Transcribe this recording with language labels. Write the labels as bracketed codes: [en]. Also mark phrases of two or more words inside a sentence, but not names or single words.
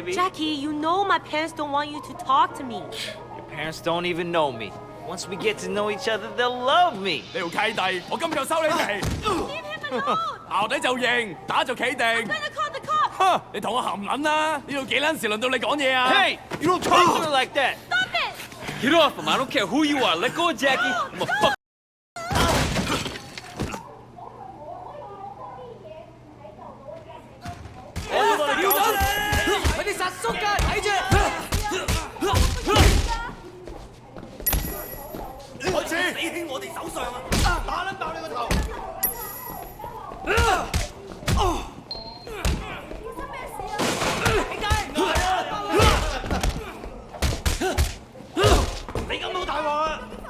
[en] Jackie, you know my parents don't want you to talk to me. Your parents don't even know me. Once we get to know each other, they'll love me. [yue] 呢條契弟，我今日就收你皮。淆底就認，打就企定。哼，你同我含撚啦！呢度幾撚時輪到你講嘢啊 [en] Hey, you don't talk to her like that. Get off him. I don't care who you are. Let go of Jackie. I'm a fuck. [yue] 佢哋實縮㗎，睇住！開始！死喺我哋手上啊！打撚爆你個頭！你咁好大鑊啊！